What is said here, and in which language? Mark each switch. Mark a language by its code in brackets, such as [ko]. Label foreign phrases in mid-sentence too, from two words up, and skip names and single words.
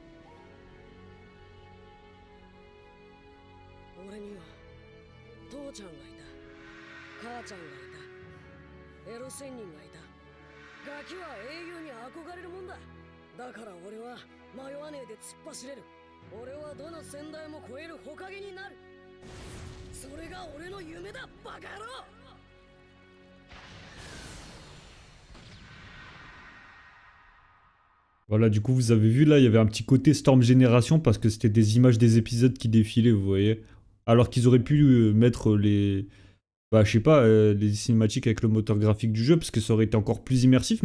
[ja] 俺には父ちゃんがいた、母ちゃんがいた、エロ仙人がいた。ガキは英雄に憧れるもんだ。だから俺は迷わねえで突っ走れる。俺はどの先代も超える火影になる。それが俺の夢だ、バカ野郎。 [fr] Voilà, du coup, vous avez vu là, il y avait un petit côté Storm Génération parce que c'était des images des épisodes qui défilaient, vous voyez. Alors qu'ils auraient pu mettre les. Bah, je sais pas, les cinématiques avec le moteur graphique du jeu parce que ça aurait été encore plus immersif.